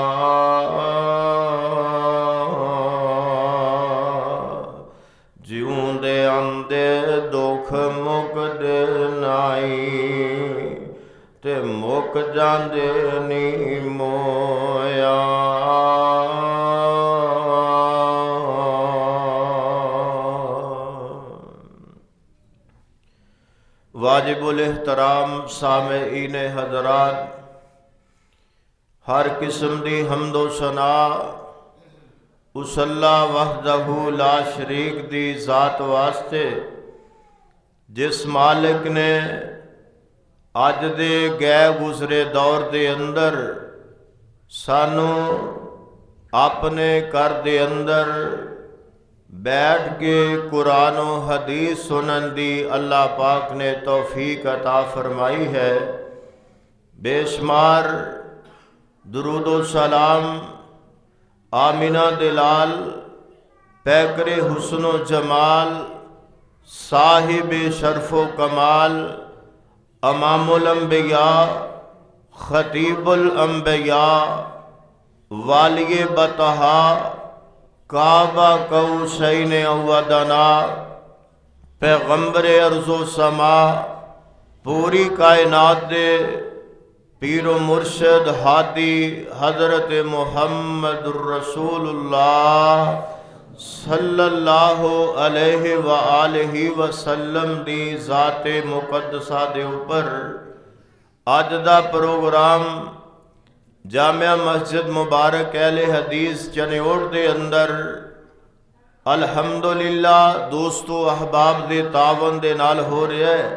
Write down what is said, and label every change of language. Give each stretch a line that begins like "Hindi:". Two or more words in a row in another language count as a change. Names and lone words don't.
Punjabi: ਜਿਉਂਦੇ ਆਂਦੇ ਦੁੱਖ ਮੁਕਦੇ ਨਾਈ, ਤੇ ਮੁੱਕ ਜਾਂਦੇ ਨੀ ਮੋਇਆ।
Urdu: واجب الاحترام سامعین حضرات,
Punjabi: ہر قسم دی حمد و ثنا اس اللہ
Arabic: وحده لا شريك
Punjabi: دی ذات واسطے, جس مالک نے اج دے گئے گزرے دور دے اندر سانوں اپنے گھر دے اندر بیٹھ کے قرآن و حدیث سنن دی اللہ پاک نے توفیق عطا فرمائی ہے.
Urdu: بے شمار درود و سلام آمنہ دلال پیکر حسن و جمال صاحب شرف و کمال امام الانبیاء خطیب الانبیاء والی بطحا قاب قوسین اودنیٰ
Punjabi: پیغمبر ارض و سما پوری کائنات دے پیر و مرشد ہادی حضرت محمد رسول اللہ
Arabic: صلى الله عليه وآله وسلم
Punjabi: دی ذات مقدسہ دے اتے اج دا پروگرام جامعہ مسجد مبارک اہل حدیث چنیوٹ دے اندر الحمدللہ دوستوں احباب دے تعاون دے نال ہو رہا ہے.